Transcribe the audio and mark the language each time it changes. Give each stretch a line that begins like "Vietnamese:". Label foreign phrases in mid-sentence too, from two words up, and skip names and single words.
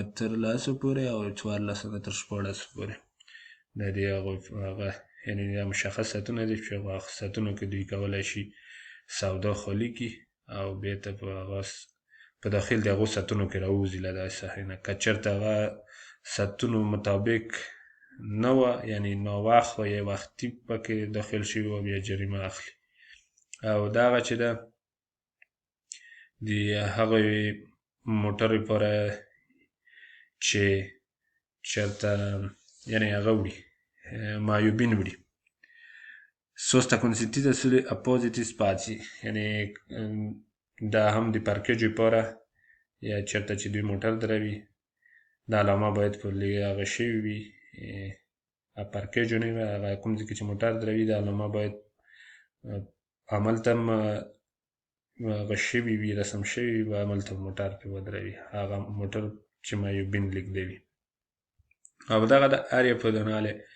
Pashto: تر 10 پورې او 14 نه تر 14 پورې د دې هغه یعنې دا مشخص ساعتونه دي چې هغه ساعتونو کې دوی کولی شي سودا خالي کړي او بېرته په داخل د هغو ساعتونو کې راووځي له دغې ساحې نه که چېرته هغه ساعتونو مطابق نه وه یعنې ناوخت و یا وختي پکې داخل شوي وه بیا جریمه اخلي او دغه چې ده د هغې موټر لپاره چې چېرته یعنې هغه وړي معیوبین وړي
Italian: sosta consentita sulle appositi spazi
Pashto: یعنې دا هم د پارکېج لپاره یا چېرته چې دوی موټر دروي دا علامه باید پر هغه شوي وي پارکېج نه وي هغه کوم ځای کې چې موټر دروي دا علامه باید هملته هم هغه شوي وي رسم شوي وي هملته موټر پرې ودروي هغه موټر چې معیوبین لیکلی وي او دغه د
Italian: area pedonale